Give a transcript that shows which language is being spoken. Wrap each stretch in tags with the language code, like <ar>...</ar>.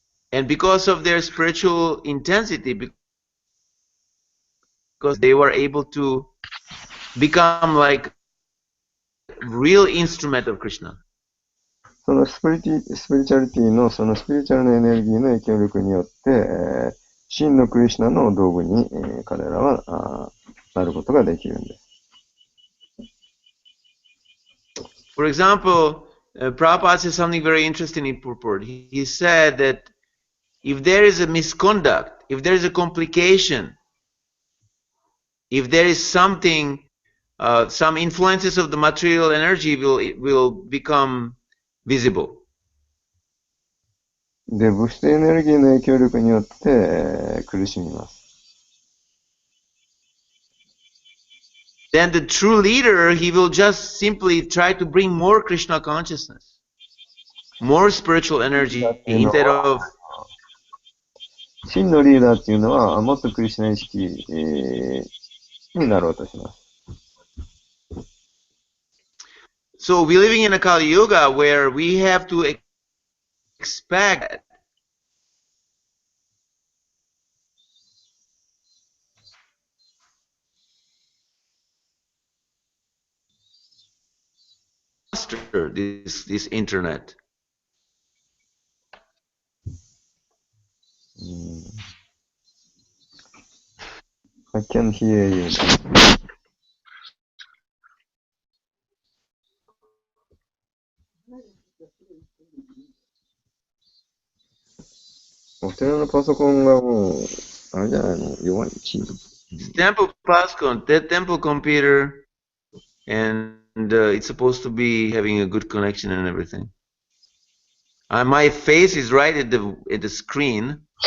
<en>And because of their spiritual intensity, because they were able to become like real instrument of Krishna.</en> <ja>そのスピリチュアリティの、そのスピリチュアルなエネルギーの影響力によって、真のクリシュナの道具に、彼らはなることができるんです。</ja> <en>For example, Prabhupada says something very interesting in purport. He said that if there is a misconduct, if there is a complication, if there is something, some influences of the material energy will become visible.</en> <ja>で、物質エネルギーの影響力によって、苦しみます。</ja> <en>Then the true leader, he will just simply try to bring more Krishna consciousness, more spiritual energy instead of</en> <ja>真のリーダーっていうのは、もっとクリシュナ意識、になろうとします。</ja> <en>So we're living in a Kali Yuga where we have to expect master this internet. I can hear you.</en> <ja>お二人のパソコンがもう、あれじゃないの、弱いチーム。</ja> <en>Temple Pascon, that temple computer, and it's supposed to be having a good connection and everything. My face is right at the screen.</en>